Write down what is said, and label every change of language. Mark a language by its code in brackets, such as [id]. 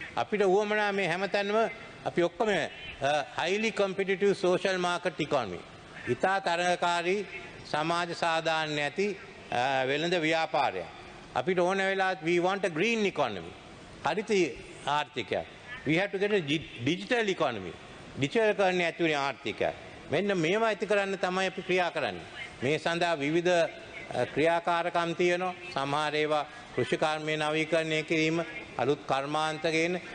[si] අපිට උවමනා මේ හැමතැනම අපි ඔක්කොම [en] highly competitive social market economy. [si] ඉතා තරඟකාරී සමාජ සාධාරණ ඇති වෙළඳ ව්‍යාපාරයක්. අපිට ඕන වෙලාවත් [en] we want a green economy. [si] Haritha ආර්ථිකයක්. [en] We have to get a digital economy. [si] Digital කරන්නේ ඇතුළේ ආර්ථිකයක්. මෙන්න මේවා ඇති කරන්න තමයි අපි ක්‍රියා කරන්නේ. මේ සඳහා විවිධ ක්‍රියාකාරකම් තියෙනවා. සමහර ඒවා කෘෂිකර්මයේ නවීකරණය කිරීම, අලුත් කර්මාන්ත ගේන.